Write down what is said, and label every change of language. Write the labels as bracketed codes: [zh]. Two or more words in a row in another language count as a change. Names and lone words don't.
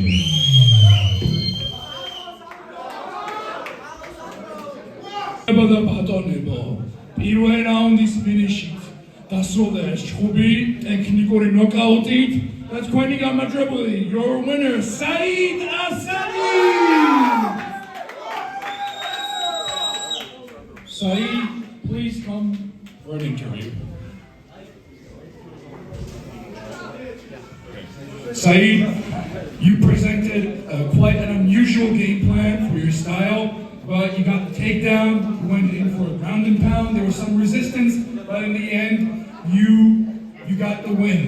[ka] ბატონებო, პირველი რაუნდის ფინიშით დასრულდა ეს ჩხუბი ტექნიკური ნოკაუტით და თქვენი გამარჯვებული, [en] your winner, Saeed Asadi! Saeed, please come for an interview. Saeed, you presented quite an unusual game plan for your style, but you got the takedown, you went in for a ground and pound, there was some resistance, but in the end, you got the win.